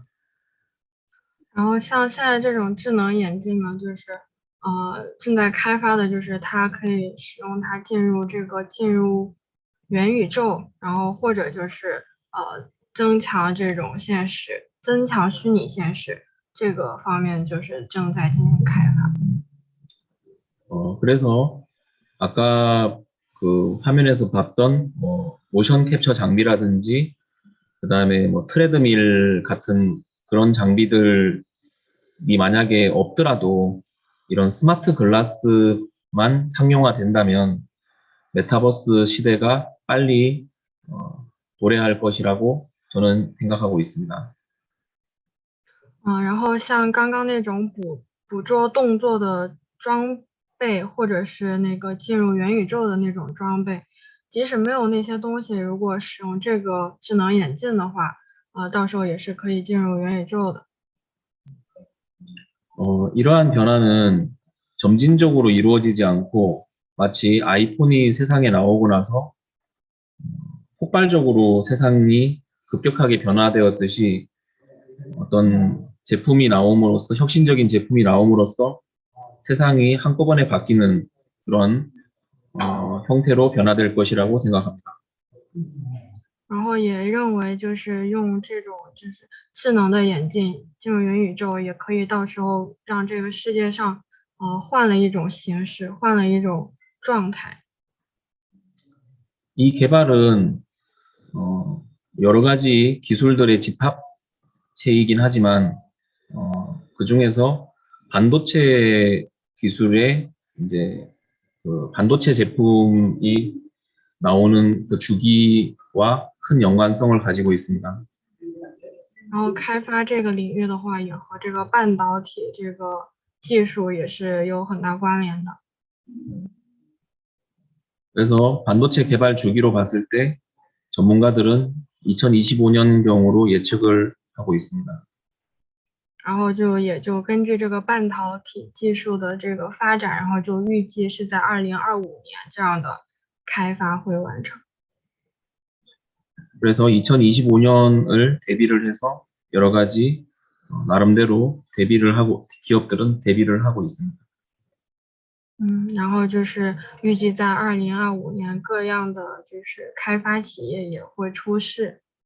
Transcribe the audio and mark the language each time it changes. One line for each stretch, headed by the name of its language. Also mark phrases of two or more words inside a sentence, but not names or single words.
Chinese: 然后像现在这种智能眼镜呢，就是正在开发的，就是它可以使用它进入元宇宙，然后或者就是增强这种增强虚拟现实这个方面，就是正在进行开发。
Korean: 그래서 아까 그 화면에서 봤던 뭐 모션 캡처 장비라든지 그다음에 뭐 트레드밀 같은 그런 장비들이 만약에 없더라도 이런 스마트 글라스만 상용화된다면 메타버스 시대가 빨리 도래할 것이라고 저는 생각하고 있습니다.
Chinese: 然后像刚刚那种捕捉动作的装备，或者是那个进入元宇宙的那种装备，即使没有那些东西，如果使用这个智能眼镜的话，到时候也是可以进入元宇宙的。
Korean: 이러한 변화는 점진적으로 이루어지지 않고 마치 아이폰이 세상에 나오고 나서 폭발적으로 세상이 급격하게 변화되었듯이 어떤 제품이 나옴으로써 혁신적인 제품이 나옴으로써 세상이 한꺼번에 바뀌는 그런 형태로 변화될 것이라고 생각합니다.
Chinese: 然后也认为就是用这种就是智能的眼镜进入元宇宙，也可以到时候让这个世界上换了一种形式，换了一种状态。
Korean: 이 개발은 여러 가지 기술들의 집합체이긴 하지만 그 중에서 반도체 기술의 이제 그 반도체 제품이 나오는 그 주기와 큰 연관성을 가지고 있습니다.
Chinese: 然后开发这个领域的话，也和这个半导体这个技术也是有很大关联的。
Korean: 그래서 반도체 개발 주기로 봤을 때 전문가들은 2025년경으로 예측을 하고 있습니다.
Chinese: 然后也就根据这个半导体技术的这个发展，然后就预计是在2025年这样的开发会完成。
Korean: 그래서 2025년을 대비를 해서 여러 가지 나름대로 대비를 하고 기업들은 대비를 하고 있습니다.
Chinese: 然后就是预计在2025年，各样的就是开发企业也会出世。